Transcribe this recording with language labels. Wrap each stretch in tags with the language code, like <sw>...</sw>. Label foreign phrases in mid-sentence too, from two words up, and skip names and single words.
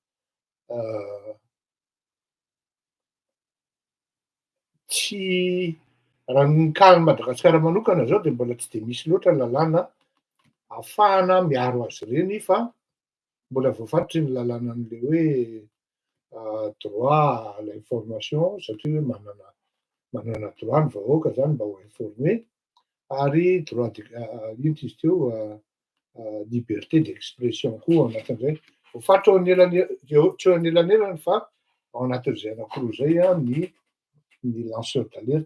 <mg>tsy raha ny ka Madagasikara manokana zao de mbola tsy de misy loatra lalàna ahafahana miaro azy reny fa mbola voafarotry ny lalàna an'le hoe</mg> <fr>droit à l'information</fr> <mg>satria hoe manana droit ny vahoaka zany mba ho informé ary droit ino izy teo</mg> <fr>liberté d'expression</fr> <mg>koa anatin'izay. Voafaritra tsy eo anelanelany fa ao anatin'izay anankiroa zay a ny</mg> <fr>lanceur d'alerte.</fr>